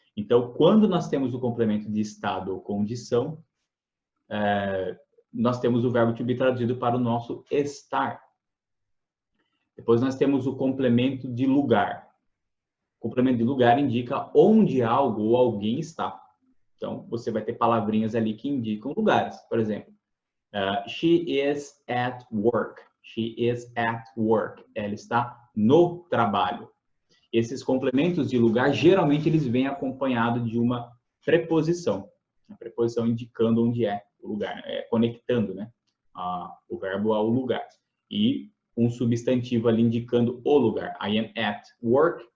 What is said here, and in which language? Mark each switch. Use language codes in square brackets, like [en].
[pt] Então, quando nós temos o complemento de estado ou condição, nós temos o verbo to be traduzido para o nosso estar. Depois nós temos o complemento de lugar. O complemento de lugar indica onde algo ou alguém está. Então, você vai ter palavrinhas ali que indicam lugares. Por exemplo, [en] she is at work. She is at work. [pt] Ela está no trabalho. Esses complementos de lugar, geralmente, eles vêm acompanhados de uma preposição. A preposição indicando onde é o lugar, conectando, né, o verbo ao lugar. E um substantivo ali indicando o lugar. [en] I am at work.